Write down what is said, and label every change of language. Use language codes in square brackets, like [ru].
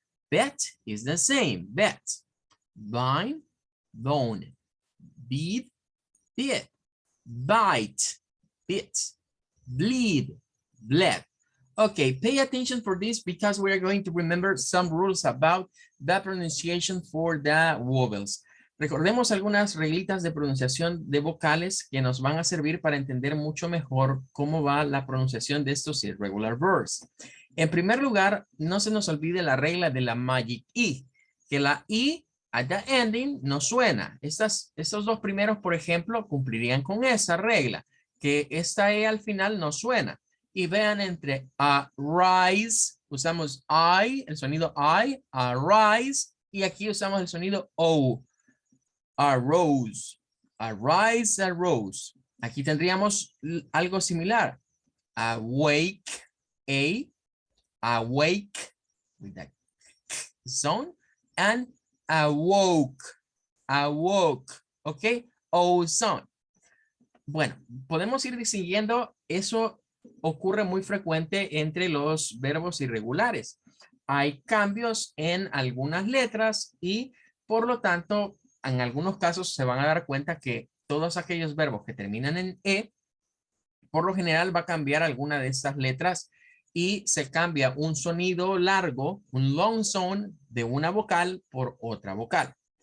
[en] Bet is the same. Bet. Bind, bone. Bead, bit. Bite, bit. Bleed, bled. Okay, pay attention for this because we are going to remember some rules about the pronunciation for the vowels. [es] Recordemos algunas reglitas de pronunciación de vocales que nos van a servir para entender mucho mejor cómo va la pronunciación de estos [en] irregular verbs. [es] En primer lugar, no se nos olvide la regla de la magic E, que la I [en] at the ending [es] no suena. Estos dos primeros, por ejemplo, cumplirían con esa regla, que esta E al final no suena. Y vean entre rise, usamos I, el sonido I, arise, y aquí usamos el sonido O, arose, arise, arose. Aquí tendríamos algo similar. [en] Awake, awake, with that sound, and awoke, ok, O sound. [es] Bueno, podemos ir distinguiendo, eso ocurre muy frecuente entre los verbos irregulares. Hay cambios en algunas letras y por lo tanto, en algunos casos se van a dar cuenta que todos aquellos verbos que terminan en E, por lo general va a cambiar alguna de estas letras y se cambia un sonido largo, un [en] long sound [es] de una vocal por otra vocal.